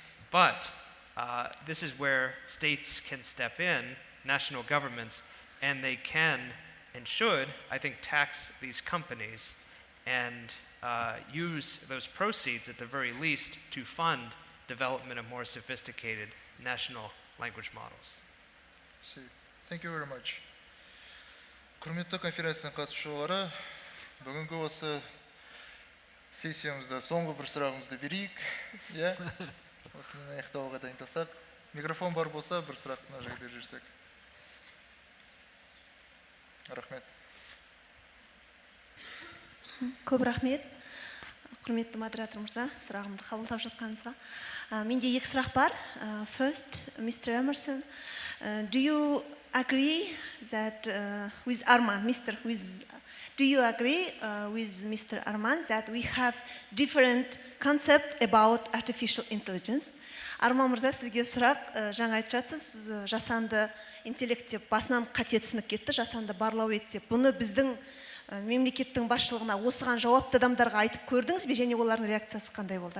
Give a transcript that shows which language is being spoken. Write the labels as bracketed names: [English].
[English] But this is where states can step in, national governments, and they can and should, I think, tax these companies and use those proceeds at the very least to fund development of more sophisticated national language models. Thank you very much. [Kazakh] Құрметті конференцияның қатысушылары, бүгінгі осы сессиямызда соңғы бір сұрағымызды берейік. Осымен аяқтауға дайындалсақ, микрофон бар болса, бір сұрақ мына жерге беріп жіберсек. Рахмет. Көп рахмет. Құрметті модератор мырза, сұрағымды қабылдап жатқаныңызға. Менде 2 сұрақ бар. [English] First, Mr. Emerson, do you agree that with Arman, do you agree with Mr. Arman that we have different concept about artificial intelligence? [Kazakh] Арман мырза, сізге сұрақ, жаңа айтып жатсыз, жасанды интеллект деп басынан қате түсініп кетті, жасанды барлау ет деп. Бұны біздің мемлекеттің басшылығына осыған жауапты адамдарға айтып көрдіңіз бе, және олардың реакциясы қандай болды?